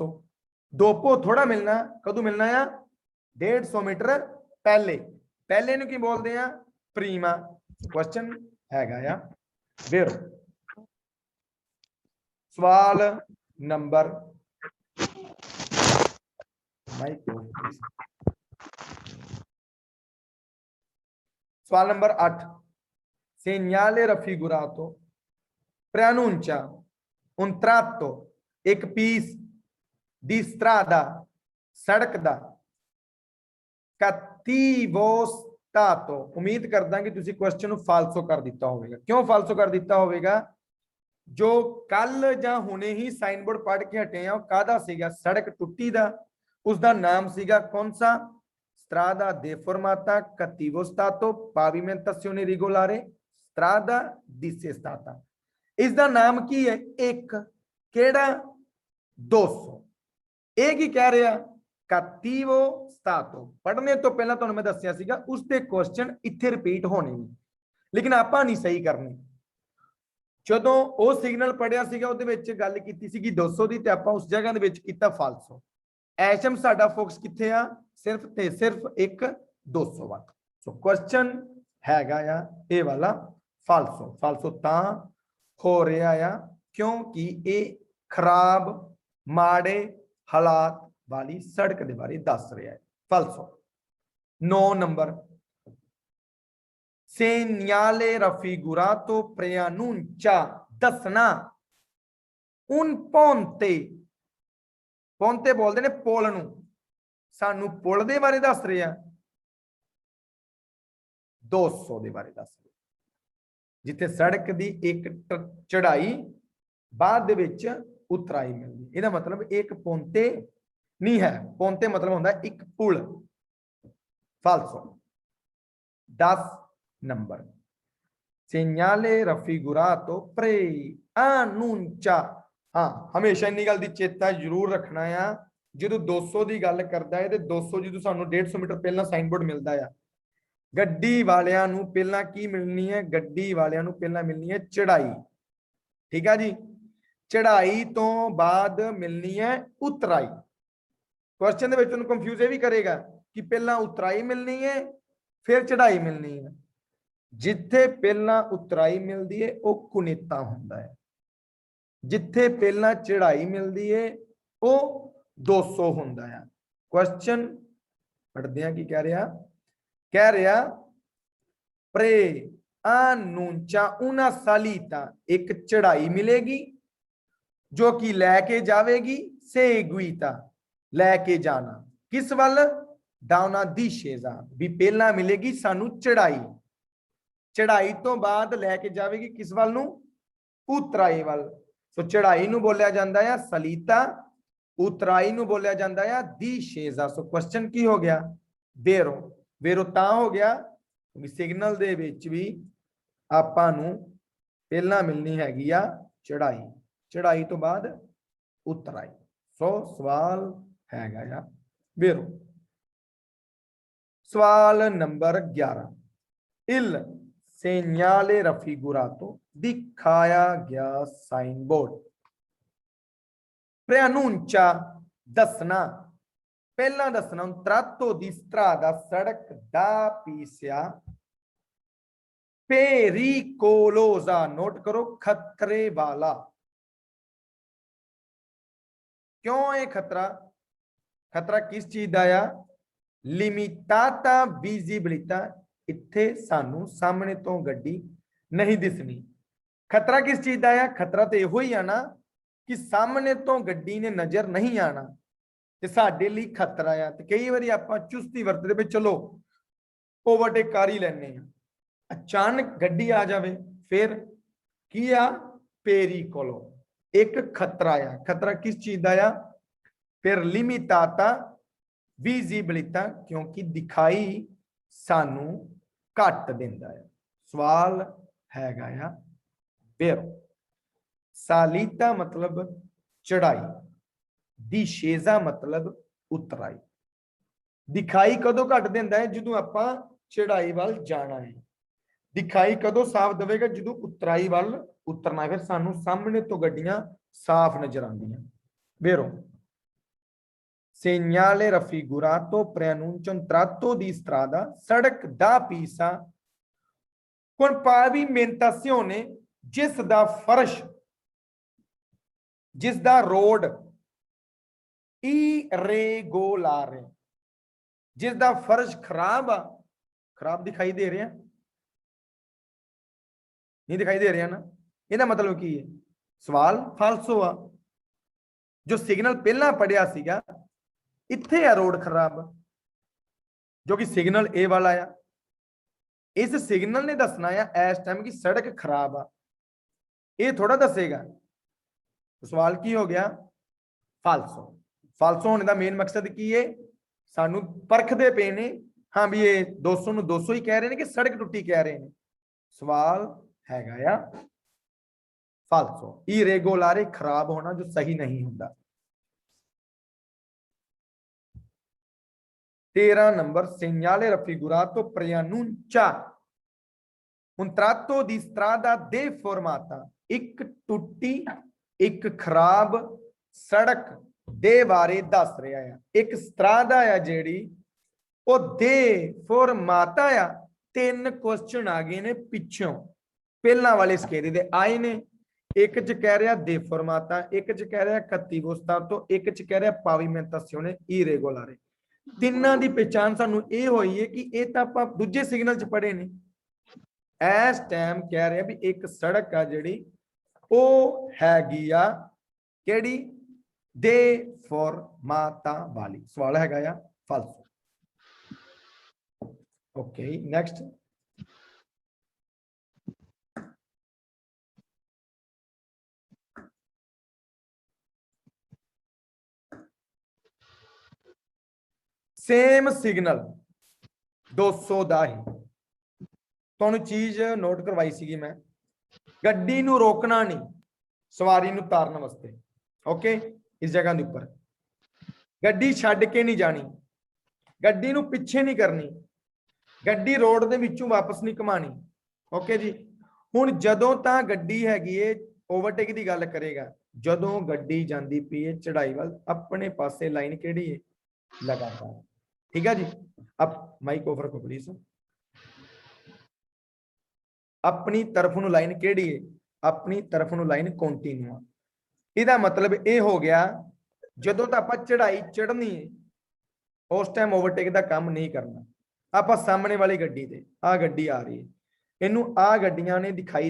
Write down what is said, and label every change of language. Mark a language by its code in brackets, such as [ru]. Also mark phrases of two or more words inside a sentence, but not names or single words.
[pa] 2 ਪੋ ਥੋੜ੍ਹਾ ਮਿਲਣਾ, ਕਦੋਂ ਮਿਲਣਾ ਹੈ 150 ਮੀਟਰ ਪਹਿਲੇ, ਪਹਿਲੇ ਨੂੰ ਕੀ ਬੋਲਤੇ ਹੈਂ ਪ੍ਰੀਮਾ, ਕੁਐਸਚਨ ਹੈਗਾ ਯਾ ਵੇਰੋ। ਸਵਾਲ ਨੰਬਰ ਸਵਾਲ ਨੰਬਰ 8, [it] segnale raffigurato preannuncia un tratto, [pa] ਇੱਕ ਪੀਸ [it] di strada, [pa] ਸੜਕ ਦਾ [it] cattivo stato। [pa] ਉਮੀਦ ਕਰਦਾ ਕਿ ਤੁਸੀਂ ਕੁਐਸਚਨ ਫਾਲਸੋ ਕਰ ਦਿੱਤਾ ਹੋਵੇਗਾ। ਕਿਉਂ ਫਾਲਸੋ ਕਰ ਦਿੱਤਾ ਹੋਵੇਗਾ? ਜੋ ਕੱਲ੍ਹ ਜਾਂ ਹੁਣੇ ਹੀ [en] sign board [pa] ਪੜ੍ਹ ਕੇ ਹਟੇ ਹੈਂ ਕਾਹਦਾ ਸੀਗਾ? ਸੜਕ ਟੁੱਟੀ ਦਾ, ਉਸਕਾ ਨਾਮ ਸੀਗਾ ਕੌਨ ਸਾ? [it] strada deformata cattivo stato pavimentazione regolare strada dissestata। [pa] ਇਸਕਾ ਨਾਮ ਕੀ ਹੈ? ਇੱਕ ਕਿਹੜਾ 200। ਇੱਕ ਹੀ ਕਹਿ ਰਿਹਾ [it] cattivo stato। [pa] ਪੜ੍ਹਨੇ ਤੋਂ ਪਹਿਲਾਂ ਤੋਂ ਮੈਂ ਦੱਸਿਆ ਸੀਗਾ ਉਸਕੇ ਕੁਐਸਚਨ ਇੱਥੇ ਰਿਪੀਟ ਹੋਣੇ ਨਹੀਂ, ਲੇਕਿਨ ਆਪਾਂ ਨਹੀਂ ਸਹੀ ਕਰਨੇ। ਜਦੋਂ ਉਹ ਸਿਗਨਲ ਪੜਿਆ ਸੀਗਾ ਉਹਦੇ ਵਿੱਚ ਗੱਲ ਕੀਤੀ ਸੀਗੀ 200 ਦੀ ਤੇ ਆਪਾਂ ਉਸ ਜਗ੍ਹਾ ਦੇ ਵਿੱਚ ਕੀਤਾ ਫਾਲਸੋ। ਐਸ਼ਮ ਸਾਡਾ ਫੋਕਸ ਕਿੱਥੇ ਆ? ਸਿਰਫ ਤੇ ਸਿਰਫ ਇੱਕ 200 ਵਾਲਾ। ਸੋ ਕੁਐਸਚਨ ਹੈਗਾ ਆ ਇਹ ਵਾਲਾ ਫਾਲਸੋ। ਫਾਲਸੋ ਤਾਂ ਹੋ ਰਿਹਾ ਆ ਕਿਉਂਕਿ ਇਹ ਖਰਾਬ ਮਾੜੇ ਹਾਲਾਤ ਵਾਲੀ ਸੜਕ ਦੇ ਬਾਰੇ ਦੱਸ ਰਿਹਾ ਹੈ। ਫਾਲਸੋ। 9 ਨੰਬਰ [it] segnale raffigurato preannuncia [pa] ਦੱਸਣਾ [it] un ponte। [pa] ponte ਬੋਲਦੇ ਨੇ ਪੁਲ ਨੂੰ, ਸਾਨੂੰ ਪੁਲ ਦੇ ਬਾਰੇ ਦੱਸ ਰਿਹਾ 200 ਦੇ ਬਾਰੇ ਦੱਸ ਰਿਹਾ, ਜਿੱਥੇ ਸੜਕ ਦੀ ਇੱਕ ਚੜਾਈ ਬਾਅਦ ਦੇ ਵਿੱਚ ਉਤਰਾਈ ਮਿਲਦੀ। ਇਹਦਾ ਮਤਲਬ ਇੱਕ ਪੌਂਤੇ ਨਹੀਂ ਹੈ, ਪੌਂਤੇ ਮਤਲਬ ਹੁੰਦਾ ਇੱਕ ਪੁਲ। [it] ਫਾਲਸੋ। [pa] 10 ਨੰਬਰ [it] segnale raffigurato preannuncia। [pa] ਹਾਂ ਹਮੇਸ਼ਾ ਇੰਨੀ ਗੱਲ ਦਾ ਚੇਤਾ ਜ਼ਰੂਰ ਰੱਖਣਾ ਹੈ, ਜੋ 200 ਕੀ ਗੱਲ ਕਰਤਾ ਹੈ ਤੋ 200 ਜੋ ਸਾਨੂੰ 150 ਮੀਟਰ ਪਹਿਲਾਂ [en] sign board [pa] ਮਿਲਤਾ ਹੈ, ਗੱਡੀ ਵਾਲਿਆਂ ਨੂੰ ਪਹਿਲਾਂ ਕੀ ਮਿਲਣੀ ਹੈ? ਗੱਡੀ ਵਾਲਿਆਂ ਨੂੰ ਪਹਿਲਾਂ ਮਿਲਣੀ ਹੈ ਚੜ੍ਹਾਈ। ਠੀਕ ਹੈ ਜੀ, ਚੜ੍ਹਾਈ ਤੋਂ ਬਾਅਦ ਮਿਲਣੀ ਹੈ ਉਤਰਾਈ। ਕੁਐਸਚਨ ਦੇ ਵਿੱਚ ਤੁਹਾਨੂੰ ਕਨਫਿਊਜ਼ ਯੇ ਭੀ ਕਰੇਗਾ ਕਿ ਪਹਿਲਾਂ ਉਤਰਾਈ ਮਿਲਣੀ ਹੈ ਫਿਰ ਚੜ੍ਹਾਈ ਮਿਲਣੀ ਹੈ। ਜਿੱਥੇ ਪਹਿਲਾਂ ਉਤਰਾਈ ਮਿਲਤੀ ਹੈ ਵਹ ਕੁਨੇਤਾ ਹੁੰਦਾ ਹੈ, ਜਿੱਥੇ ਪਹਿਲਾਂ ਚੜ੍ਹਾਈ ਮਿਲਤੀ ਹੈ ਵਹ 200 ਹੁੰਦਾ ਹੈ। ਕੁਐਸਚਨ ਪੜ੍ਹਤੇ ਹੈਂ ਕਿ ਕਹਿ ਰਿਹਾ [it] preannuncia una salita, [pa] ਇੱਕ ਚੜ੍ਹਾਈ ਮਿਲੇਗੀ ਜੋ ਕਿ ਲੈ ਕੇ ਜਾਵੇਗੀ seguita, ਲੈ ਕੇ ਜਾਣਾ ਕਿਸ ਵੱਲ? [it] da una discesa, [pa] ਭੀ ਪਹਿਲਾਂ ਮਿਲੇਗੀ ਸਾਨੂੰ ਚੜ੍ਹਾਈ, ਚੜ੍ਹਾਈ ਤੋਂ ਬਾਅਦ ਲੈ ਕੇ ਜਾਏਗੀ ਕਿਸ ਵੱਲ ਨੂੰ? ਉਤਰਾਈ ਵੱਲ। ਸੋ ਚੜ੍ਹਾਈ ਨੂੰ ਬੋਲਿਆ ਜਾਂਦਾ ਹੈ ਸਲੀਤਾ, ਉਤਰਾਈ ਨੂੰ ਬੋਲਿਆ ਜਾਂਦਾ ਹੈ ਦਿਸ਼ੇਜ਼ਾ। ਸੋ ਕੁਐਸਚਨ ਕੀ ਹੋ ਗਿਆ? ਵੇਰੋ। ਵੇਰੋ ਤਾਂ ਹੋ ਗਿਆ ਕਿਉਂਕਿ ਸਿਗਨਲ ਦੇ ਵਿੱਚ ਭੀ ਆਪਾਂ ਨੂੰ ਪਹਿਲਾਂ ਮਿਲਣੀ ਹੈਗੀ ਆ ਚੜ੍ਹਾਈ, ਚੜ੍ਹਾਈ ਤੋਂ ਬਾਅਦ ਉਤਰਾਈ। ਸੋ ਸਵਾਲ ਹੈਗਾ ਯਾ ਵੇਰੋ। ਸਵਾਲ ਨੰਬਰ 11 [it] il segnale raffigurato [pa] ਦਿਖਾਇਆ ਗਿਆ ਸਾਈਨ ਬੋਰਡ preannuncia ਦੱਸਣਾ, ਪਹਿਲਾਂ ਦੱਸਣਾ [it] un tratto di strada, [pa] ਸੜਕ [it] da pisia pericolosa, [pa] ਨੋਟ ਕਰੋ ਖ਼ਤਰੇ ਵਾਲਾ। ਕਿਉਂ ਹੈ ਖ਼ਤਰਾ? ਖ਼ਤਰਾ ਕਿਸ ਚੀਜ਼ ਕਾ ਆ? [it] limitata visibilità, [pa] ਇੱਥੇ ਸਾਨੂੰ ਸਾਹਮਣੇ ਤੋਂ ਗੱਡੀ ਨਹੀਂ ਦਿਸਣੀ। ਖ਼ਤਰਾ ਕਿਸ ਚੀਜ਼ ਕਾ ਹੈ? ਖ਼ਤਰਾ ਤੋ ਯੋ ਹੀ ਆਣਾ ਕਿ ਸਾਹਮਣੇ ਤੋਂ ਗੱਡੀ ਨੇ ਨਜ਼ਰ ਨਹੀਂ ਆਉਣਾ, ਤੇ ਸਾਡੇ ਲਈ ਖ਼ਤਰਾ ਹੈ। ਤੇ ਕਈ ਵਾਰੀ ਆਪਾਂ ਚੁਸਤੀ ਵਰਤਦੇ ਭੀ ਚਲੋ ਓਵਰਟੇਕ ਕਰ ਹੀ ਲੈਣੇ, ਅਚਾਨਕ ਗੱਡੀ ਆ ਜਾਵੇ ਫਿਰ ਕੀ ਆ? ਪੇਰੀਕੋਲੋ, ਇੱਕ ਖ਼ਤਰਾ ਆ। ਖ਼ਤਰਾ ਕਿਸ ਚੀਜ਼ ਕਾ ਆ? ਫਿਰ [it] limitata visibilità, [pa] ਕਿਉਂਕਿ ਦਿਖਾਈ ਸਾਨੂੰ ਘੱਟ ਦਿੰਦਾ ਹੈ। ਸਵਾਲ ਹੈਗਾ ਯਾ ਵੇਰੋ। ਸਾਲੀਤਾ ਮਤਲਬ ਚੜ੍ਹਾਈ, ਦਿਸ਼ੇਜ਼ਾ ਮਤਲਬ ਉਤਰਾਈ। ਦਿਖਾਈ ਕਦੋਂ ਘੱਟ ਦਿੰਦਾ ਹੈ? ਜਦੋਂ ਆਪਾਂ ਚੜ੍ਹਾਈ ਵੱਲ ਜਾਣਾ ਹੈ। ਦਿਖਾਈ ਕਦੋਂ ਸਾਫ਼ ਦੇਵੇਗਾ? ਜਦੋਂ ਉਤਰਾਈ ਵੱਲ ਉਤਰਨਾ ਹੈ, ਫਿਰ ਸਾਨੂੰ ਸਾਹਮਣੇ ਤੋਂ ਗੱਡੀਆਂ ਸਾਫ਼ ਨਜ਼ਰ ਆਉਂਦੀਆਂ। ਵੇਰੋ [it] segnale raffigurato preannuncia un tratto di strada, [pa] ਸੜਕ [it] da pisa con pavimentazione [pa] ਜਿਸ ਦਾ ਫ਼ਰਸ਼ ਜਿਸ ਦਾ ਰੋਡ irregolare ਜਿਸ ਦਾ ਫ਼ਰਸ਼ ਖ਼ਰਾਬ ਆ ਖ਼ਰਾਬ ਦਿਖਾਈ ਦੇ ਰਹੇ ਹੈਂ ਨਹੀਂ ਦਿਖਾਈ ਦੇ ਰਹੇ ਹੈਂ ਨਾ ਇਹਦਾ ਮਤਲਬ ਕੀ ਹੈ ਸਵਾਲ ਫਾਲਸੋ ਆ ਜੋ ਸਿਗਨਲ ਪਹਿਲਾਂ ਪੜ੍ਹਿਆ ਸੀਗਾ ਇੱਥੇ ਆ ਰੋਡ ਖ਼ਰਾਬ ਜੋ ਕਿ ਸਿਗਨਲ ਏ ਵਾਲਾ ਆ ਇਸ ਸਿਗਨਲ ਨੇ ਦੱਸਣਾ ਹੈ ਇਸ ਟਾਈਮ ਕੀ ਸੜਕ ਖ਼ਰਾਬ ਆ ਯੇ ਥੋੜ੍ਹਾ ਦੱਸੇਗਾ ਤੋ ਸਵਾਲ ਕੀ ਹੋ ਗਿਆ ਫਾਲਸੋ ਫਾਲਸੋ ਹੋਣੇ ਕਾ ਮੇਨ ਮਕਸਦ ਕੀ ਹੈ ਸਾਨੂੰ ਪਰਖਦੇ ਪਏ ਨੇ ਹਾਂ ਭੀ ਯੇ 200 ਨੂੰ 200 ਹੀ ਕਹਿ ਰਹੇ ਹੈਂ ਕਿ ਸੜਕ ਟੁੱਟੀ ਕਹਿ ਰਹੇ ਹੈਂ ਸਵਾਲ ਹੈਗਾ ਯਾ ਫਾਲਸੋ ਇਰੇਗੁਲਰ ਖ਼ਰਾਬ ਹੋਣਾ ਜੋ ਸਹੀ ਨਹੀਂ ਹੋਤਾ 13 ਨੰਬਰ [it] segnale raffigurato preannuncia un tratto di strada deformata [pa] ਇੱਕ ਟੁੱਟੀ ਇੱਕ ਖ਼ਰਾਬ ਸੜਕ ਦੇ ਬਾਰੇ ਦੱਸ ਰਿਹਾ ਹੈ ਇੱਕ ਸਤ੍ਰਾਦਾ ਹੈ ਜਿਹੜੀ ਓ ਦੇ ਫੋਰਮਾਤਾ ਆ ਤਿੰਨ ਕੁਐਸਚਨ ਆ ਗਏ ਨੇ ਪਿੱਛੋਂ ਪਹਿਲਾਂ ਵਾਲੇ ਸਕੇਰੇ ਦੇ ਆਏ ਨੇ ਇੱਕ ਚ ਕਹਿ ਰਿਹਾ ਦੇ ਫੋਰਮਾਤਾ ਇੱਕ ਚ ਕਹਿ ਰਿਹਾ [it] cattivo stato [pa] ਇੱਕ ਚ ਕਹਿ ਰਿਹਾ [it] pavimentazione irregolare [pa] ਤਿੰਨਾਂ ਦੀ ਪਛਾਣ ਸਾਨੂੰ ਇਹ ਹੋਈ ਹੈ ਕਿ ਇਹ ਤਾਂ ਆਪਾਂ ਦੂਜੇ ਸਿਗਨਲ ਚ ਪੜ੍ਹੇ ਨੇ ਇਸ ਟਾਈਮ ਕਹਿ ਰਿਹਾ ਵੀ ਇੱਕ ਸੜਕ ਆ ਜਿਹੜੀ ਉਹ ਹੈਗੀ ਆ ਕਿਹੜੀ ਦੇ ਫੋਰਮਾਤਾ ਵਾਲੀ ਸਵਾਲ ਹੈਗਾ ਆ ਫਾਲਸੋ [en] okay next same signal [pa] 200 ਦਾ ਹੀ ਤੁਹਾਨੂੰ ਚੀਜ਼ ਨੋਟ ਕਰਵਾਈ ਸੀਗੀ ਮੈਂ ਗੱਡੀ ਨੂੰ ਰੋਕਣਾ ਨਹੀਂ ਸਵਾਰੀ ਨੂੰ ਉਤਾਰਨ ਵਾਸਤੇ ਓਕੇ ਇਸ ਜਗ੍ਹਾ ਦੇ ਉੱਪਰ ਗੱਡੀ ਛੱਡ ਕੇ ਨਹੀਂ ਜਾਣੀ ਗੱਡੀ ਨੂੰ ਪਿੱਛੇ ਨਹੀਂ ਕਰਨੀ ਗੱਡੀ ਰੋਡ ਦੇ ਵਿੱਚੋਂ ਵਾਪਸ ਨਹੀਂ ਘਮਾਣੀ ਓਕੇ ਜੀ ਹੁਣ ਜਦੋਂ ਤਾਂ ਗੱਡੀ ਹੈਗੀ ਏ ਓਵਰਟੇਕ ਦੀ ਗੱਲ ਕਰੇਗਾ ਜਦੋਂ ਗੱਡੀ ਜਾਂਦੀ ਪਈ ਏ ਚੜਾਈ ਵੱਲ ਆਪਣੇ ਪਾਸੇ ਲਾਈਨ ਕਿਹੜੀ ਏ लगातार [hi] ठीक है जी अब माइक ओवर को प्लीज [pa] ਅਪਨੀ ਤਰਫ਼ ਨੂੰ ਲਾਈਨ ਕਿਹੜੀ ਹੈ ਅਪਨੀ ਤਰਫ਼ ਨੂੰ ਲਾਈਨ ਕੰਟੀਨਿਊ ਇਹਦਾ ਮਤਲਬ ਯੇ ਹੋ ਗਿਆ ਜਦੋਂ ਤੋਂ ਆਪ ਚੜ੍ਹਾਈ ਚੜ੍ਹਨੀ ਹੈ ਉਸ ਟਾਈਮ ਓਵਰਟੇਕ ਕਾ ਕਾਮ ਨਹੀਂ ਕਰਨਾ ਆਪ ਸਾਹਮਣੇ ਵਾਲੀ ਗੱਡੀ ਤੇ ਆ ਗੱਡੀ ਆ ਰਹੀ ਹੈ ਇਨ੍ਹਾਂ ਨੂੰ ਆ ਗੱਡੀਆਂ ਨੇ ਦਿਖਾਈ